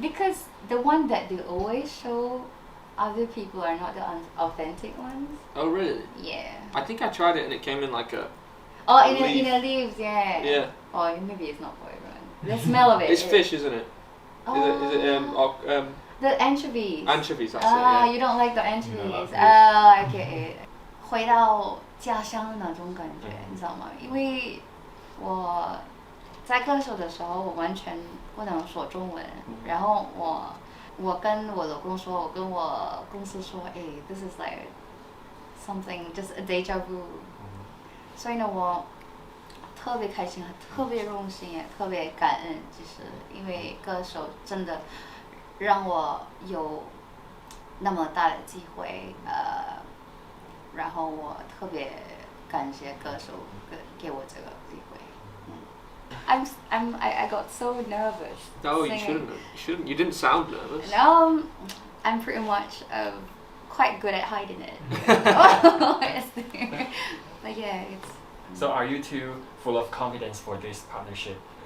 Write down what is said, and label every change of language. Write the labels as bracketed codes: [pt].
[en] Because the one that they always show other people are not the authentic ones. Oh really? Yeah. I think I tried it and it came in like a. Oh, a in leaf. the leaves, yeah. Yeah. Oh, maybe it's not for everyone. The smell of it. It's fish, isn't it? Is it the anchovies. anchovies? That's Ah, it. you don't like the anchovies. I get it. [zh] 回到家乡的那种感觉，你知道吗？因为我在歌手的时候，我完全不能说中文，然后我跟我老公说，我跟我公司说，哎 ， [en] this is like something just a deja vu。 [zh] 所以呢，我特别开心，特别荣幸，也特别感恩，就是因为歌手真的让我有那么大的机会，然后我特别感谢歌手给我这个机会。 [en] I got so nervous. No, you singing. shouldn't have. You shouldn't. You didn't sound nervous. No, I'm pretty much quite good at hiding it. Honestly. But yeah, it's. So are you two full of confidence for this partnership?